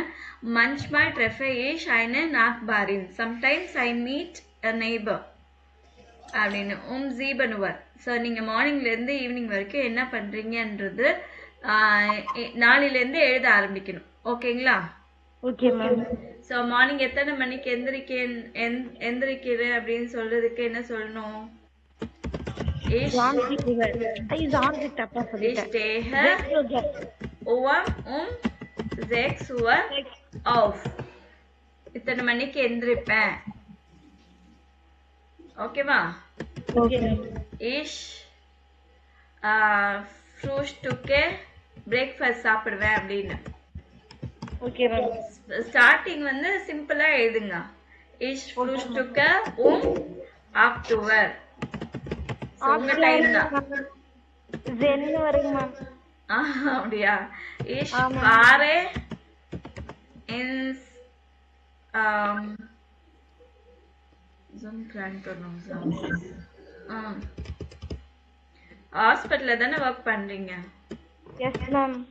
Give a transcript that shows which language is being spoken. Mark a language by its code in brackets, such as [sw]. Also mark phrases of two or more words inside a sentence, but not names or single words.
[de] Manchmal treffe ich einen Nachbarn, [en] sometimes I meet a neighbour [ta] அப்படின்னு ஜீபனுவர். ஸோ நீங்கள் மார்னிங்லேருந்து ஈவினிங் வரைக்கும் என்ன பண்ணுறீங்கன்றது நாளிலேருந்து எழுத ஆரம்பிக்கணும். ஓகேங்களா? [en] okay ma'am. so morning [ta] எத்தனை மணிக்கு எந்திரிக்கிறேன் அப்படின்னு சொல்றதுக்கு என்ன சொல்லணும்? [de] Ich stehe um 6 Uhr auf. [ta] இத்தனை மணிக்கு எந்திரிப்பேன். ஓகேவா? [de] Ich frühstücke, [ta] பிரேக்ஃபாஸ்ட் சாப்பிடுவேன் அப்படின்னு. [en] okay ma'am. [ta] ஸ்டார்டிங் வந்து சிம்பிளா எழுதுங்க. [de] Ich frühstücke um 8 Uhr. [ta] உங்க டைம் தான். ஜென்னு வருங்க மேம். அப்படியா? [de] Ich fahre ins zum Krankenhaus. [ta] ஹாஸ்பிட்டல்ல தானே ஒர்க் பண்றீங்க? [en] yes ma'am.